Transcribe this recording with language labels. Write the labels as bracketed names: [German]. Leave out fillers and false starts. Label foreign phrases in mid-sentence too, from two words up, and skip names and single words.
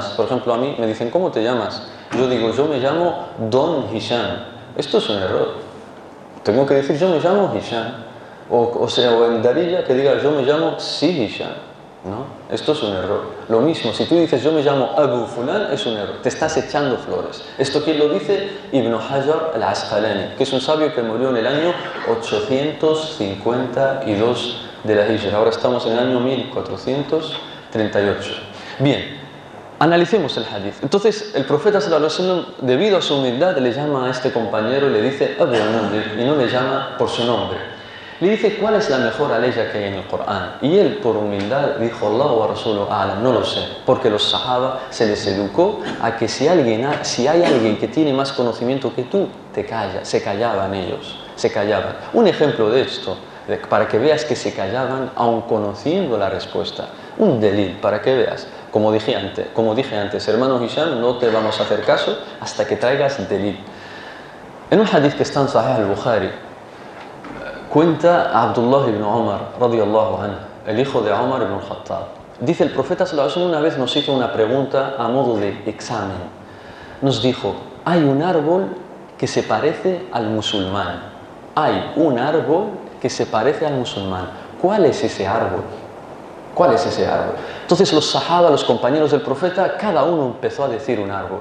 [Spanish] Por ejemplo, a mí me dicen ¿cómo te llamas? Yo digo, yo me llamo Don Hisham. Esto es un error. Tengo que decir, yo me llamo Hisham. O en Darija que diga, yo me llamo Si Hisham. ¿No? Esto es un error. Lo mismo, si tú dices, yo me llamo Abu Fulan, es un error. Te estás echando flores. ¿Esto quién lo dice? Ibn Hajar al-Asqalani, que es un sabio que murió en el año 852 de la Hijra. Ahora estamos en el año 1438. Bien. Analicemos el hadith. Entonces, el profeta [Arabic] صلى الله عليه وسلم, [Spanish] debido a su humildad, le llama a este compañero y le dice Abu al-Mundir, y no le llama por su nombre. Le dice, ¿cuál es la mejor aleya que hay en el Corán? Y él, por humildad, dijo, [Arabic] الله ورسوله أعلم, [Spanish] no lo sé, porque los sahaba se les educó a que si hay alguien que tiene más conocimiento que tú, te calla. Se callaban ellos, se callaban. Un ejemplo de esto, para que veas que se callaban aun conociendo la respuesta. Un delil, para que veas. Como dije antes, hermano Hisham, no te vamos a hacer caso hasta que traigas delil. En un hadith que está en Sahih al-Bukhari, cuenta a Abdullah ibn Umar, [Arabic] رضي الله عنه, [Spanish] el hijo de Umar ibn Khattab. Dice, el profeta [Arabic] صلى الله عليه وسلم [Spanish] una vez nos hizo una pregunta a modo de examen. Nos dijo, hay un árbol que se parece al musulmán. Hay un árbol que se parece al musulmán. ¿Cuál es ese árbol? ¿Cuál es ese árbol? Entonces los sahaba, los compañeros del profeta, cada uno empezó a decir un árbol.